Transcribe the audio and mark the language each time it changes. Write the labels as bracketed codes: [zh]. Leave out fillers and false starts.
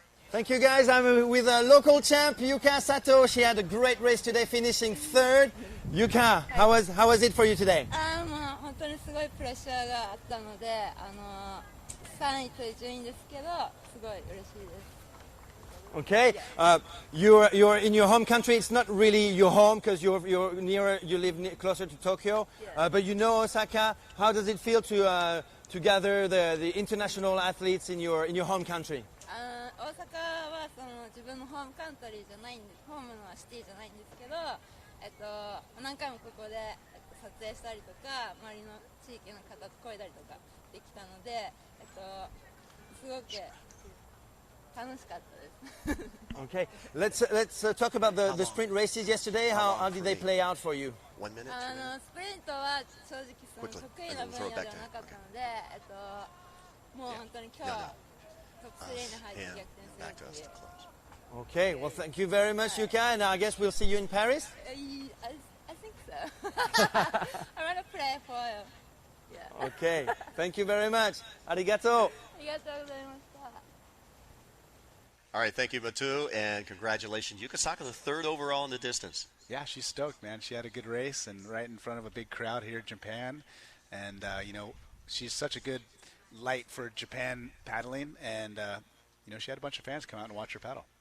[en] Thank you, guys. I'm with a local champ, Yuka Sato. She had a great race today, finishing third. Yuka, how was it for you today? [ja] 本当にすごいプレッシャーがあったので、3位という順位ですけど、すごい嬉しいです。 [en] Okay, you're in your home country. It's not really your home because you live closer to Tokyo. But you know Osaka. How does it feel to gather the international athletes in your home country? [ja] 大阪は自分のホームカントリーじゃないんです。ホームのシティじゃないんですけど、何回もここで撮影したりとか、周りの地域の方と漕いだりとかできたので、すごく楽しかったです。 [en] Okay, let's talk about the sprint races yesterday. How did they play out for you? 1 minute. [ja] スプリントは正直得意な分野ではなかったので、もう本当に今日トップ3に入って逆転するっていう。 [en] Okay, well, thank you very much, Yuka, and I guess we'll see you in Paris. I think so. I want to play for you. Yeah. Okay, thank you very much. Arigato. [ja] ありがとうございました。 [en] All right, thank you, Matu, and congratulations. Yuka Saka, the 3rd overall in the distance. Yeah, she's stoked, man. She had a good race and right in front of a big crowd here in Japan. And, she's such a good light for Japan paddling. And, she had a bunch of fans come out and watch her paddle.